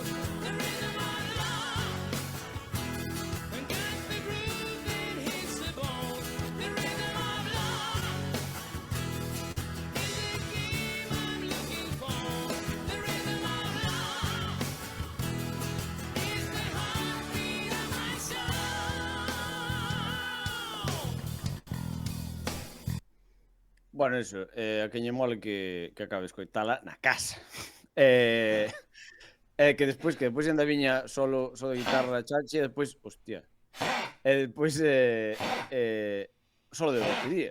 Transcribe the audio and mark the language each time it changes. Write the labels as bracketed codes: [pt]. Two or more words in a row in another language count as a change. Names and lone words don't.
[en] The rhythm of love got the groove and hits the bone. The rhythm of love is the game I'm looking for. The rhythm of love is the heartbeat of my soul. [gl] Bueno, eso, a quen lle mole que acabe escoitala na casa. Que despois ainda viña solo guitarra chachi e despois, hostia. E despois solo de batería.